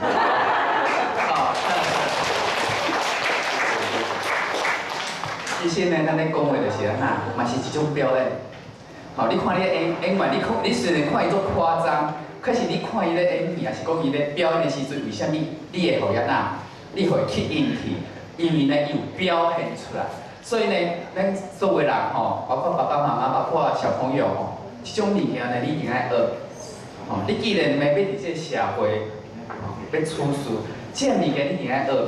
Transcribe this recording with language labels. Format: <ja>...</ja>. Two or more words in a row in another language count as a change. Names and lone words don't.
<nan>其实呢，咱咧讲话就是安那，嘛是一种表演。好，你看你演员，你虽然看伊足夸张，可是你看伊咧演戏，也是讲伊咧表演的时阵，为虾米你会互伊那，你会吸引去？因为呢，伊有表现出来。所以呢，咱作为人吼，包括爸爸妈妈，包括小朋友吼，这种物件呢，你一定要学。吼，你既然要伫这社会，要处事，这物件你一定要学。</nan>